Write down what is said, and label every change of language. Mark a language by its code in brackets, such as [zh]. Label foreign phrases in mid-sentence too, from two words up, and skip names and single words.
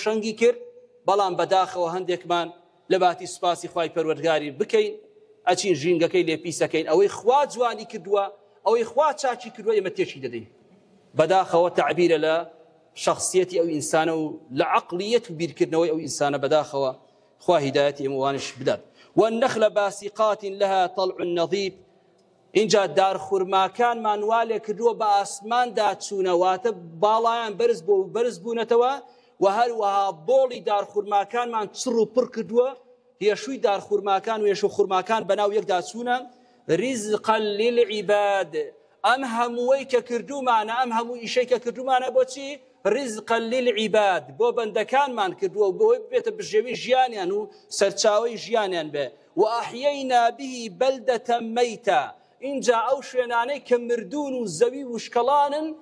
[ckb] شەنگی کرد بەڵام بەداخەوە هەندێکمان لە باتی سوپاسی خوای پەروەردگاری بکەین ئەچین ژینگەکەی لێ پیسەکەین ئەوەی خوا جوانی کردووە ئەوەی خوا چاکی کردووە ئێمە تێکی دەدەین بەداخەوە تعبیرە لە شخصیەتی ئەو ئینسانە و لە عەقلیەت و بیرکردنەوەی ئەو ئینسانە بەداخەوە خوا هیدایەتی ئێمە وانش بدات [ar] والنخل باسقات لها طلع [ckb] نضيد اینجا دارخورماکانمان وا لێ کردووە بە ئاسماندا چوونەواتە باڵایان بەرز بوونەتەوە و هەروەها بۆڵی دارخورماکانمان چڕ و پڕ کردووە هێشووی دارخورماکان و هێشو خوورماکان بەناو یەکدا چوونە [ar] ڕیزقا للعیباد [ckb] ئەم هەمووەی کە کردومانە ئەم هەموو ئیشەی کە کردومانە بۆچی [ar] ڕیزقا للعیباد [ckb] بۆ بەندەکانمان کردووە بۆی بێتە بژێوی ژیانیان و سەرچاوەی ژیانیان بێ و [ar] ئەحیەینا به بەلدەتە مەیتە [ckb] اینجا ئەو شوێنانەی کە مردوون و زەوی وشکەڵانن